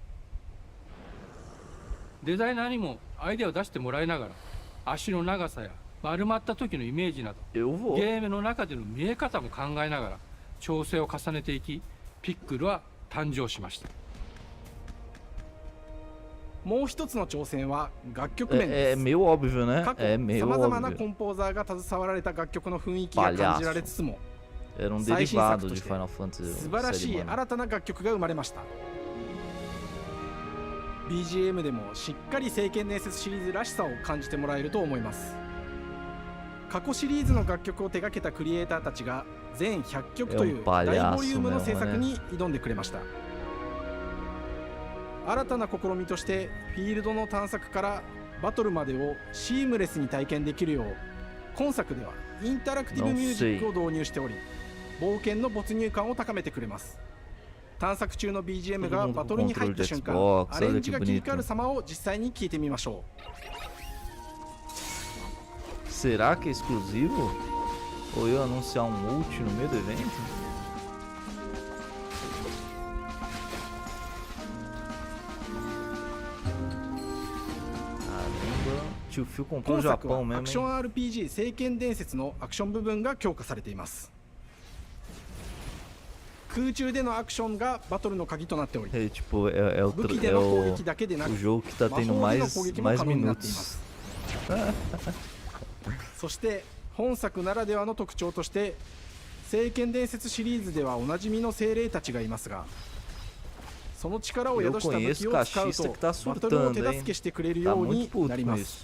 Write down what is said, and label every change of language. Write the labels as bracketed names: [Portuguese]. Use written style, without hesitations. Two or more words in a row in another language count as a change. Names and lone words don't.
[Japanese] デザイナーにもアイデアを出してもらいながら、足の長さや丸まった時のイメージなどゲームの中での見え方も考えながら調整を重ねていき、ピックルは誕生しました。もう一つの挑戦は楽曲面です。 [Portuguese] meio óbvio, né? [Japanese] 過去 [Portuguese] meio [Japanese] さまざまな [Portuguese] óbvio. [Japanese] コンポーザーが携わられた楽曲の雰囲気が感じられつつも、 [Portuguese] Era um [Japanese] 最新 [Portuguese] derivado [Japanese] 作と [Portuguese] de [Japanese] して Final Fantasy 素晴らしい [Portuguese] série, mano. [Japanese] 新たな楽曲が生まれました。 BGM でもしっかり聖剣伝説シリーズらしさを感じてもらえると思います。過去シリーズの楽曲を手掛けたクリエイターたちが全100曲という大ボリュームの制作に挑んでくれました。新たな試みとしてフィールドの探索からバトルまでをシームレスに体験できるよう、今作ではインタラクティブミュージックを導入しており、冒険の没入感を高めてくれます。探索中の BGM がバトルに入った瞬間、アレンジが切り替わる様を実際に聞いてみましょ [Portuguese] う。Será que é exclusivo? Ou eu anunciar ult no meio do evento? Tio Phil comprou o Japão mesmo. [Japanese] アクション RPG 聖剣伝説のアクション部分が強化されています。空中でのアクションがバトルの鍵となっており、武器での攻撃だけでなく、魔法での攻撃も可能になっています。そして本作ならではの特徴として、聖剣伝説シリーズではおなじみの精霊たちがいますが、その力を宿した武器を使うとバトルを手助けしてくれるようになります。